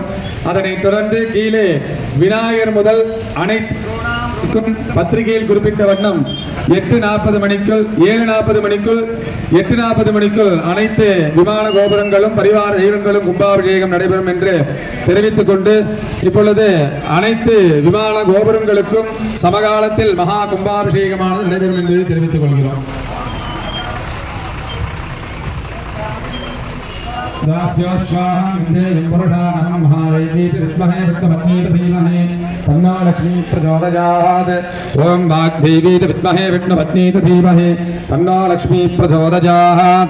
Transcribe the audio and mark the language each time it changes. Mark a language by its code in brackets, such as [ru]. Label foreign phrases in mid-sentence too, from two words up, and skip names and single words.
[ta] அதனைத் தொடர்ந்து கீழே விநாயகர் முதல் அனைத்து பத்திரிகையில் குறிப்பிட்ட வண்ணம் 8:40 மணிக்குள் 7:40 மணிக்குள் 8:40 மணிக்குள் அனைத்து விமான கோபுரங்களும் பரிவார தெய்வங்களும் கும்பாபிஷேகம் நடைபெறும் என்று தெரிவித்துக் கொண்டு இப்பொழுது அனைத்து விமான கோபுரங்களுக்கும் சமகாலத்தில் மகா கும்பாபிஷேகமானது நடைபெறும் என்பதை தெரிவித்துக் கொள்கிறோம். [sa] तन्नो लक्ष्मी प्रचोदयात्। ओम वाग्देवी च विद्महे विष्णुपत्नी च धीमहि तन्नो लक्ष्मी प्रचोदयात्।